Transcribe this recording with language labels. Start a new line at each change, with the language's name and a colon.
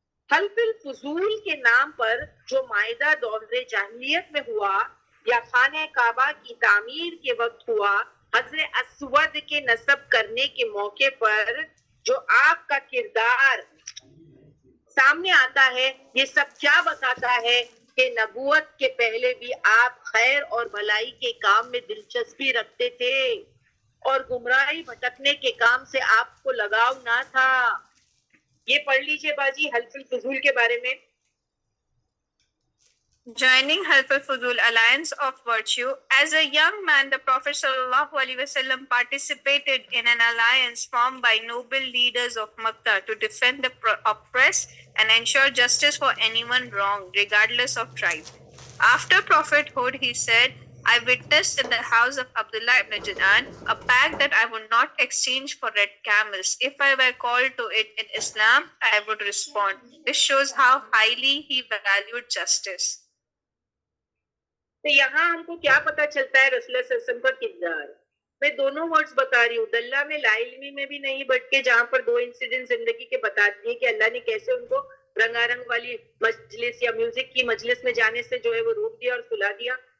Urdu: حلف الفضول کے نام پر جو معاہدہ دور جاہلیت میں ہوا یا خانہ کعبہ کی تعمیر کے وقت ہوا, حضرت اسود کے نصب کرنے کے موقع پر جو آپ کا کردار سامنے آتا ہے, یہ سب کیا بتاتا ہے کہ نبوت کے پہلے بھی آپ خیر اور بھلائی کے کام میں دلچسپی رکھتے تھے اور گمراہی بھٹکنے کے کام سے آپ کو لگاؤ نہ تھا. یہ پڑھ لیجئے باجی حلف الفضول کے بارے میں.
English: Joining Half al-Fudul Alliance of Virtue. As a young man, the Prophet ﷺ participated in an alliance formed by noble leaders of Makkah to defend the oppressed and ensure justice for anyone wronged, regardless of tribe. After prophethood, he said, I witnessed in the house of Abdullah ibn Janan a pact that I would not exchange for red camels. If I were called to it in Islam, I would respond. This shows how highly he valued justice.
Urdu: تو یہاں ہم کو کیا پتا چلتا ہے رسول اللہ صلی اللہ علیہ وسلم کا کردار. میں دونوں ورڈز بتا رہی ہوں, دلہ میں لا علمی میں بھی نہیں بٹکے, جہاں پر دو انسیڈنٹ زندگی کے بتا دیے کہ اللہ نے کیسے ان کو رنگا رنگ والی مجلس یا میوزک کی مجلس میں جانے سے جو ہے وہ روک دیا اور سلا دیا.